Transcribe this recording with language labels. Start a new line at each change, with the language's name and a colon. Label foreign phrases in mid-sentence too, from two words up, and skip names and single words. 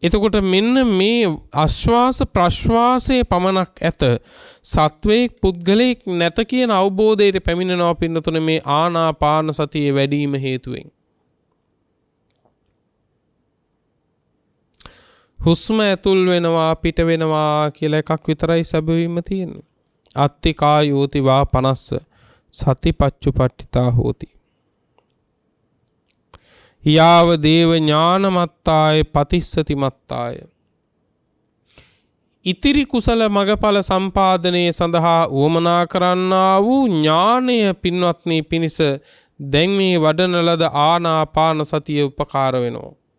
Sinhala: එතකොට මෙන්න මේ ආශ්වාස ප්‍රශ්වාසයේ පමණක් ඇත සත්වයේ පුද්ගලයෙක් නැත කියන අවබෝධයට පැමිණෙනවා පින්නතුනේ මේ ආනාපාන සතියේ වැඩිම හේතුවෙන්. හුස්ම ඇතුල් වෙනවා පිට වෙනවා කියලා එකක් විතරයි සැබවින්ම තියෙන්නේ.
Pali: අත්ති කායෝති වා 50 සතිපච්චුපට්ඨිතා හෝති. යාව දේව ඥානමත්තාය පතිස්සති මත්තාය.
Sinhala: ඉතිරි කුසල මගඵල සම්පාදනයේ සඳහා උවමනා කරන්නා වූ ඥානය පින්වත්නි පිණිස දැන් මේ වඩන ලද ආනාපාන සතිය උපකාර වෙනවා.